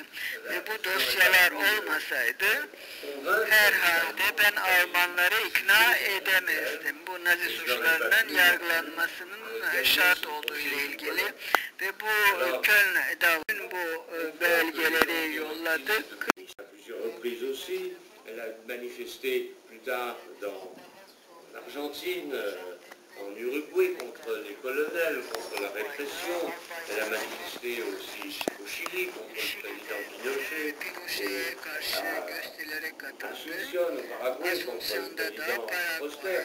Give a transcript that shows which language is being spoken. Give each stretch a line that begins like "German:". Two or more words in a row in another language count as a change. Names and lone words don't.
Turkish: Ve bu dosyalar olmasaydı herhalde ben Almanları ikna edemezdim. Bu Nazi suçlarının yargılanmasının şart olduğu ile ilgili ve bu Köln davasının bu belgeleri yolladık.
French: Elle a manifesté plus tard dans l'Argentine, en Uruguay contre les colonels, contre la répression. Elle a manifesté aussi au Chili contre le président Pinochet. À Asunción, au Paraguay, contre le président Foster.